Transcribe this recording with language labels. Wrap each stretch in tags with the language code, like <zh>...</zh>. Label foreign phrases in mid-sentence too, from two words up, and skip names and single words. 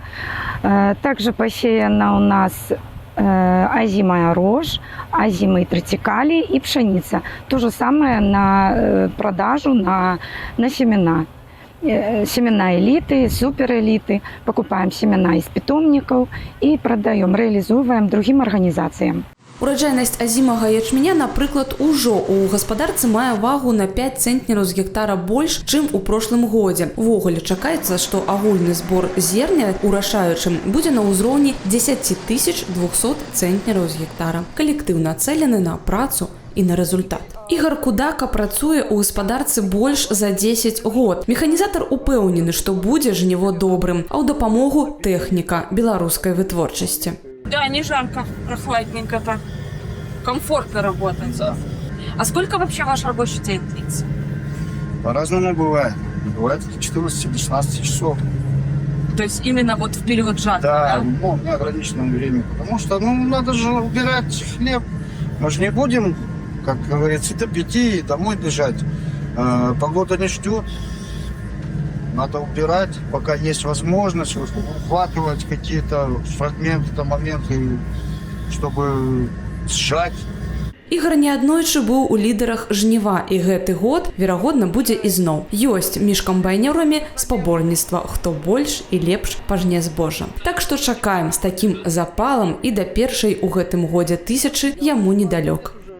<ru>Также посеяно у нас озимая рожь, озимые тротикалии и пшеница. То же самое на продажу, на семена. Семена элиты, суперэлиты. Покупаем семена из питомников и продаем, реализуем другим организациям.</ru> <be>Ураджайнасць азімага ячменя, напрыклад, ужо ў гаспадарцы мае вагу на 5 цэнтнераў з гектара больш, чым у прошлым годзе. Увогуле чакаецца, што агульны збор зерня ў рашаючым будзе на ўзроўні 10 200 цэнтнераў з гектара. Калектыў нацэлены на працу і на результат. Ігор Кудака працуе ў гаспадарцы больш за 10 год. Механізатар упэўнены, што будзе жніво добрым, а ў дапамогу тэхніка беларускай вытворчасці.</be> <ru>Да, не жарко, прохладненько так. Комфортно работать. А сколько вообще ваш рабочий день длится? По-разному бывает. Бывает 14-16 часов. То есть именно вот в период жатвы, да? Ну, неограниченном времени. Потому что, надо же убирать хлеб. Мы же не будем, как говорится, до 5 и домой бежать. Погода не ждет. Надо убирать, пока есть возможность, ухватывать какие-то фрагменты, моменты, чтобы сжать.</ru> <be>Ігор неаднойчы быў у лідарах жніва, і гэты год, верагодна, будзе ізноў. Ёсць між камбайнёрамі спаборніцтва, хто больш і лепш пажне збожжа. Так што чакаем з такім запалам і да першай у гэтым годзе 1000 яму недалёк.</be>